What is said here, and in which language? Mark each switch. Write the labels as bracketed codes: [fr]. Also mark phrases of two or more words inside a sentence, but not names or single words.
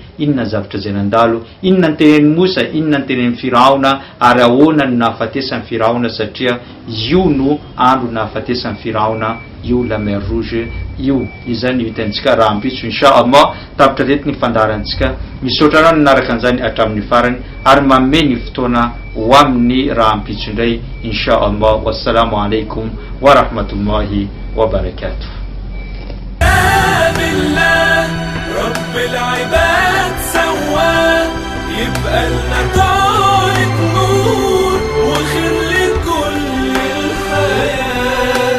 [mg] Inona zavatra zay nandalo, inona nytenen'ny Mosa, inona nytenen'ny Firaona ary ahoana no nahafatesan'ny Firaona satria io no andro nahafatesan'ny Firaona io [fr] la mer rouge [mg] io. Izany hitantsika raha ampitso inshallah tapitra reto ny fandarantsika misaotra rano naraka an'izany hatramin'ny farany ary manome ny fotoana ho amin'ny raha ampitso indray inshallah. [ar] Wassalamu alaikum wa rahmatullahi wa barakatuh. رب العباد سواه يبقى لنا طارق نور وخير لكل الحياة.